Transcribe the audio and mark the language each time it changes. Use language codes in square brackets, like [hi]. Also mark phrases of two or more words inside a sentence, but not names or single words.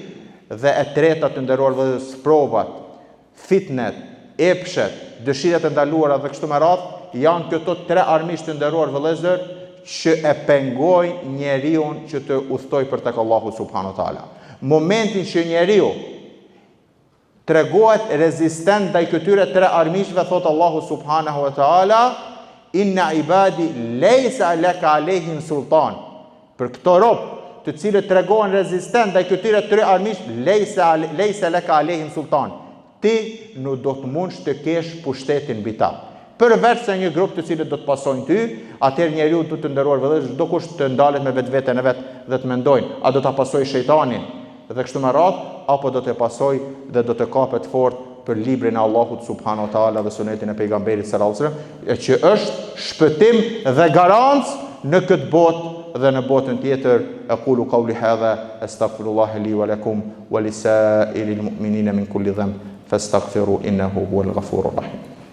[sq] Dhe e treta të nderuar vëllezër, sprovat, fitnet, epshet, dëshirat e ndaluara dhe kështu me radhë, janë këto tre armiq të nderuar vëllezër që e pengojnë njeriu që të udhtojë për tek Allahu [ar] سبحانه وتعالى. [sq] Momentin që njeriu tregohet rezistent ndaj këtyre tre armiqve, thot Allahu [ar] سبحانه وتعالى, إن عبادي ليس لك عليهم سلطان. [sq] Për këto rob të cilët tregohen rezistent ndaj këtyre tre armiq, [ar] ليس لك عليهم سلطان. [sq] Ti nuk do të mundsh të kesh pushtetin mbi ta. Përveç se një grup të cilët do të pasojnë ty, atëherë njeriu do të nderuar vëllezër, çdo kush të ndalet me vetveten e vet dhe të mendojnë, a do ta pasojë shejtanin dhe kështu me radhë, apo do të pasojë dhe do të kapet fort për librin e Allahut [ar] سبحانه وتعالى [sq] dhe sunetin e pejgamberit [ar] صلى الله عليه وسلم, [sq] që është shpëtim dhe garancë në këtë botë dhe në botën tjetër. [ar] أقول قولي هذا أستغفر الله لي ولكم ولسائر المؤمنين من كل ذنب فاستغفروه إنه هو الغفور الرحيم.